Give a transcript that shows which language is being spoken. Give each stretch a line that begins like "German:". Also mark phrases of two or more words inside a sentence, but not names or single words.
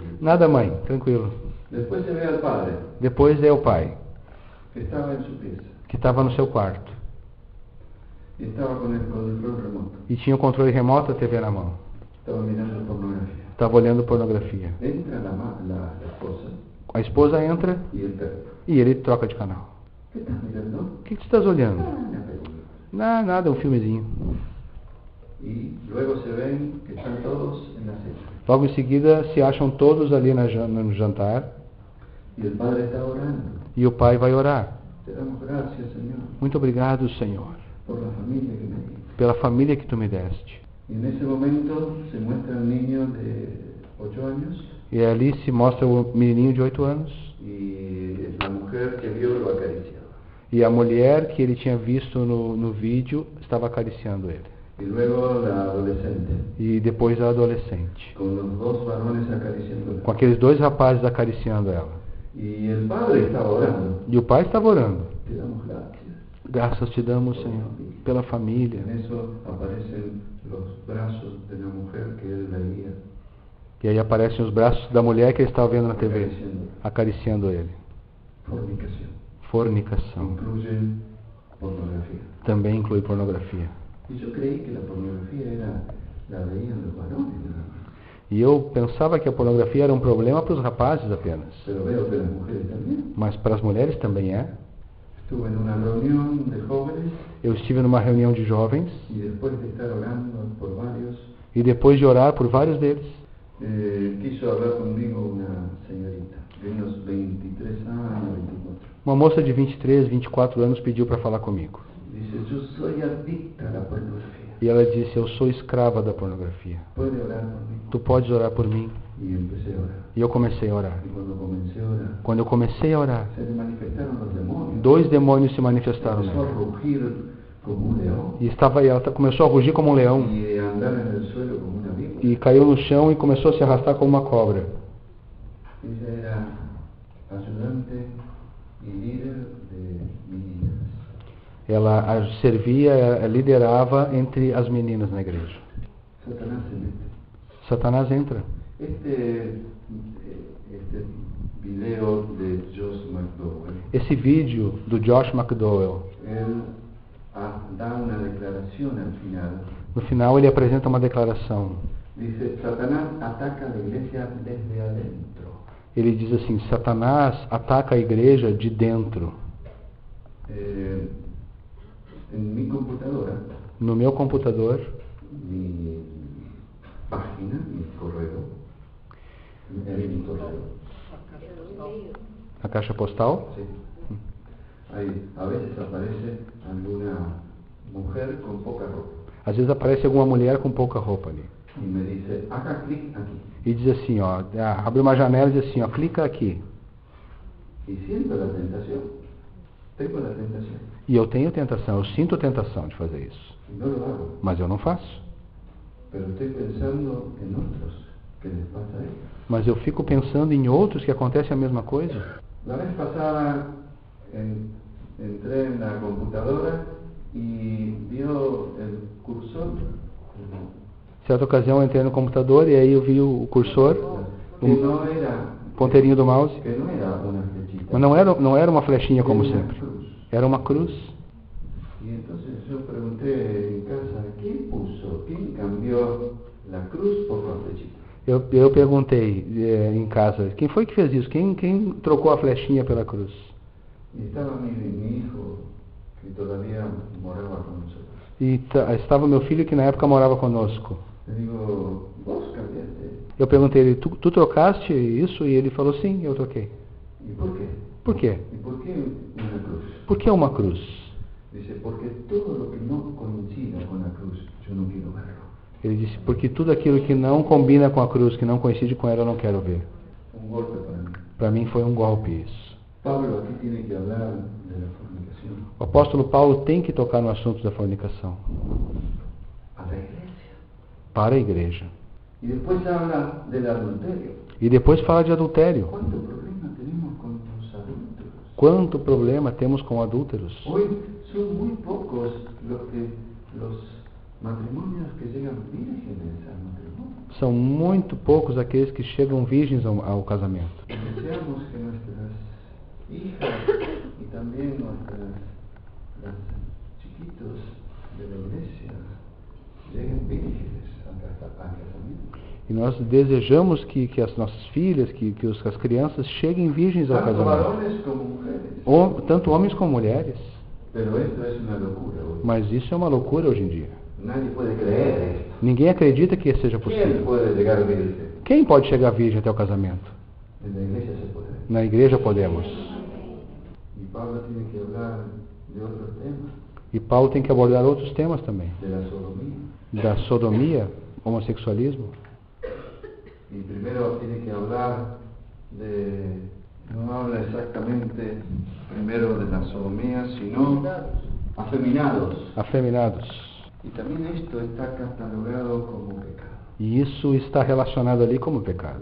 Portuguese: Nada, mãe, tranquilo.
Spanish: Después se ve al padre
Portuguese: Depois é o pai,
Spanish: que estaba en su pieza
Portuguese: que estava no seu quarto.
Spanish: y estaba con el control remoto.
Portuguese: E tinha o controle remoto da TV na mão.
Spanish: Estaba mirando pornografía.
Portuguese: Estava olhando pornografia.
Spanish: Entra la esposa
Portuguese: A esposa entra
Spanish: y el perro.
Portuguese: e ele troca de canal.
Spanish: ¿Qué estás mirando?
Portuguese: O que tu estás olhando?
Spanish: Una película.
Portuguese: Nada, um filmezinho.
Spanish: Y luego se ven que están todos en la cena.
Portuguese: Logo em seguida se acham todos ali no jantar
Spanish: Y el padre está orando.
Portuguese: e o pai vai orar.
Spanish: Te damos gracias, Señor,
Portuguese: Muito obrigado, Senhor,
Spanish: por la familia que me diste.
Portuguese: pela família que tu me deste.
Spanish: Y en ese momento se muestra el niño de 8 años
Portuguese: E ali se mostra o menininho de 8 anos
Spanish: y la mujer que vio lo acariciaba.
Portuguese: e a mulher que ele tinha visto no vídeo estava acariciando ele.
Spanish: Y luego la adolescente,
Portuguese: E depois a adolescente,
Spanish: con los 2 varones acariciándola.
Portuguese: com aqueles 2 rapazes acariciando ela.
Spanish: Y el padre estaba orando.
Portuguese: E o pai estava orando.
Spanish: Te damos gracias.
Portuguese: Graças te damos, Senhor, pela família.
Spanish: En eso aparecen los brazos de la mujer que él veía
Portuguese: E aí aparecem os braços da mulher que ele estava vendo na TV,
Spanish: acariciando.
Portuguese: acariciando ele.
Spanish: Fornicación.
Portuguese: Fornicação.
Spanish: Incluye pornografía.
Portuguese: Também inclui pornografia.
Spanish: Y yo creí que la pornografía la veían los varones nada más.
Portuguese: E eu pensava que a pornografia era um problema para os rapazes apenas.
Spanish: Pero veo que las mujeres también.
Portuguese: Mas para as mulheres também é.
Spanish: Estuve en una reunión de jóvenes
Portuguese: Eu estive numa reunião de jovens
Spanish: y después de estar orando por varios,
Portuguese: e depois de orar por vários deles,
Spanish: quiso hablar conmigo una señorita de unos 23 años, 24.
Portuguese: uma moça de 23, 24 anos pediu para falar comigo.
Spanish: Dice, yo soy adicta a la pornografía.
Portuguese: E ela disse: eu sou escrava da pornografia.
Spanish: ¿Puede orar por mí?
Portuguese: Tu podes orar por mim?
Spanish: Y empecé a orar.
Portuguese: E eu comecei a orar.
Spanish: Y cuando comencé a orar,
Portuguese: Quando eu comecei a orar,
Spanish: se le manifestaron los demonios.
Portuguese: 2 demônios se manifestaram
Spanish: Empezó a
Portuguese: nela.
Spanish: rugir como un león
Portuguese: E ela começou a rugir como um leão.
Spanish: y a andar en el suelo como una víbora.
Portuguese: E caiu no chão e começou a se arrastar como uma cobra.
Spanish: Ella era ayudante y líder de meninas.
Portuguese: Ela servia, liderava entre as meninas na igreja.
Spanish: Satanás se mete.
Portuguese: Satanás entra.
Spanish: Este video de Josh McDowell,
Portuguese: Esse vídeo do Josh McDowell,
Spanish: él da una declaración al final.
Portuguese: no final ele apresenta uma declaração.
Spanish: Dice, Satanás ataca a la iglesia desde adentro.
Portuguese: Ele diz assim: Satanás ataca a igreja de dentro.
Spanish: En mi computadora,
Portuguese: No meu computador,
Spanish: mi página, mi correo, mi correo,
Portuguese: a caixa postal,
Spanish: sí. Ahí a veces aparece alguna mujer con poca ropa
Portuguese: às vezes aparece alguma mulher com pouca roupa ali.
Spanish: y me dice, haga clic aquí.
Portuguese: E diz assim, ó, abre uma janela e diz assim, ó, clica aqui.
Spanish: Y siento la tentación, tengo la tentación,
Portuguese: E eu tenho tentação, eu sinto tentação de fazer isso.
Spanish: y no lo hago,
Portuguese: Mas eu não faço.
Spanish: pero estoy pensando en otros que les pasa a ellos.
Portuguese: Mas eu fico pensando em outros que acontece a mesma coisa.
Spanish: La vez pasada entré en la computadora y vio el cursor,
Portuguese: Certa ocasião eu entrei no computador e aí eu vi o cursor,
Spanish: que no era,
Portuguese: Ponteirinho do mouse.
Spanish: que no era una flechita.
Portuguese: Mas não era uma flechinha como
Spanish: Era una
Portuguese: sempre.
Spanish: cruz.
Portuguese: Era uma cruz.
Spanish: Y entonces yo pregunté en casa, ¿quién cambió la cruz por la flechita?
Portuguese: Eu perguntei em casa, quem foi que fez isso? Quem trocou a flechinha pela cruz?
Spanish: Y estaba mi hijo, que todavía moraba con nosotros.
Portuguese: E estava meu filho que na época morava conosco.
Spanish: Le digo, ¿vos cambiaste?
Portuguese: Eu perguntei ele, tu trocaste isso? E ele falou, sim, eu troquei.
Spanish: ¿Y por qué?
Portuguese: Por quê?
Spanish: ¿Y por qué una cruz?
Portuguese: Por que uma cruz?
Spanish: Dice, porque todo lo que no coincida con la cruz, yo no quiero verlo.
Portuguese: Ele disse, porque tudo aquilo que não combina com a cruz, que não coincide com ela, eu não quero ver.
Spanish: Un golpe para mí.
Portuguese: Para mim foi um golpe isso.
Spanish: Pablo aquí tiene que hablar de la fornicación
Portuguese: O apóstolo Paulo tem que tocar no assunto da fornicação.
Spanish: a la iglesia.
Portuguese: Para a igreja.
Spanish: Y después habla del adulterio.
Portuguese: E depois fala de adultério.
Spanish: ¿Cuánto problema tenemos con los adúlteros?
Portuguese: Quanto problema temos com adúlteros?
Spanish: Hoy son muy pocos los matrimonios que llegan vírgenes al matrimonio.
Portuguese: São muito poucos aqueles que chegam virgens ao casamento.
Spanish: Deseamos que nuestras hijas y también las chiquitos de la iglesia lleguen vírgenes al casamiento.
Portuguese: E nós desejamos que as nossas filhas, que as crianças cheguem virgens ao
Spanish: Tanto
Portuguese: casamento.
Spanish: varones como mujeres.
Portuguese: Tanto homens como mulheres.
Spanish: Pero esto es una locura hoy.
Portuguese: Mas isso é uma loucura hoje em dia.
Spanish: Nadie puede creer esto.
Portuguese: Ninguém acredita que isso seja
Spanish: ¿Quién
Portuguese: possível.
Spanish: puede llegar virgen?
Portuguese: Quem pode chegar virgem até o casamento?
Spanish: En la iglesia se puede.
Portuguese: Na igreja podemos.
Spanish: Y Pablo tiene que hablar de otros temas,
Portuguese: E Paulo tem que abordar outros temas também.
Spanish: de la sodomía.
Portuguese: Da sodomia, homossexualismo.
Spanish: Y primero tiene que hablar no habla exactamente primero de la sodomía, sino afeminados.
Portuguese: Afeminados.
Spanish: Y también esto está catalogado como pecado.
Portuguese: E isso está relacionado ali como pecado.